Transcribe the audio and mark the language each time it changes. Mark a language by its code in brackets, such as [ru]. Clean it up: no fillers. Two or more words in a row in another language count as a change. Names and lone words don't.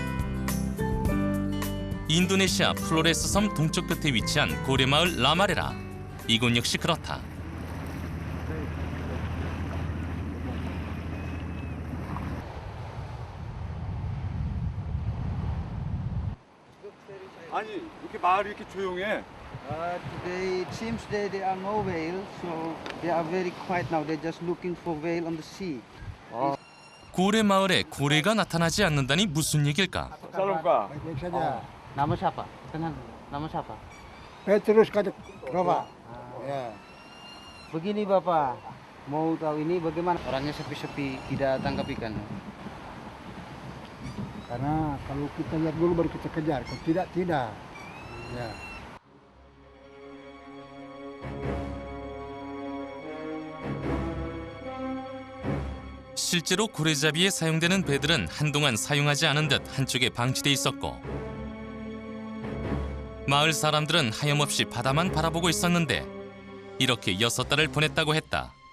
[ko] 인도네시아 플로레스 섬 동쪽 끝에 위치한 고래마을 라마레라. 이곳 역시 그렇다. 아니 이렇게 마을이 이렇게 조용해. [en] Today it seems that there are no whales, so they are very quiet now. They're just looking for whale on the sea. [ko] 고래 마을에 고래가 나타나지 않는다니 무슨 얘길까? 살롱가. [id] Baik saja. Nama siapa? Kenal? Nama siapa? Petrus kata coba. Ya. Begini Bapak, mau tahu ini bagaimana orangnya sepi-sepi tidak tangkap ikan? Karena kalau kita lihat dulu baru kita kejar. Kalau tidak, tidak. Ya. [ko] 실제로 고래잡이에 사용되는 배들은 한동안 사용하지 않은 듯 한쪽에 방치돼 있었고 마을 사람들은 하염없이 바다만 바라보고 있었는데 이렇게 6달을 보냈다고 했다.